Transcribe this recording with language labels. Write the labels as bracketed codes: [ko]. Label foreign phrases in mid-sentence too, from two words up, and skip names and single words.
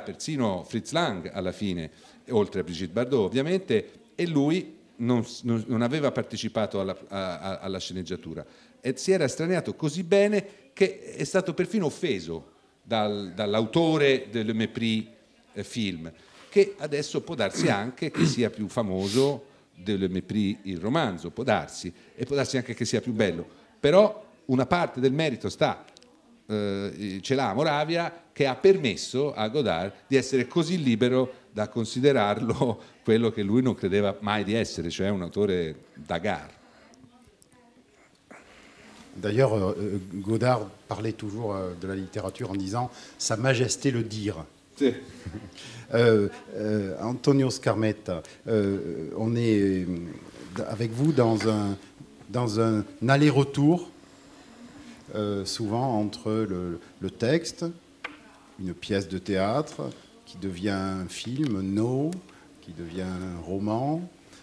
[it] persino Fritz Lang alla fine, oltre a Brigitte Bardot ovviamente, e lui non aveva partecipato alla sceneggiatura e si era estraniato così bene che è stato perfino offeso dall'autore del Mépris film, che adesso può darsi anche che sia più famoso del Mépris il romanzo, può darsi, e può darsi anche che sia più bello, però una parte del merito ce l'ha Moravia, che ha permesso a Godard di essere così libero da considerarlo quello che lui non credeva mai di essere, cioè un autore da gare. [fr] D'ailleurs, Godard parlait toujours de la littérature en disant « Sa Majesté le dire ». [it] Sì. [fr] Antonio Scarmetta, on est avec vous dans un aller-retour souvent entre le texte, une pièce de théâtre qui devient un film, No, qui devient un roman.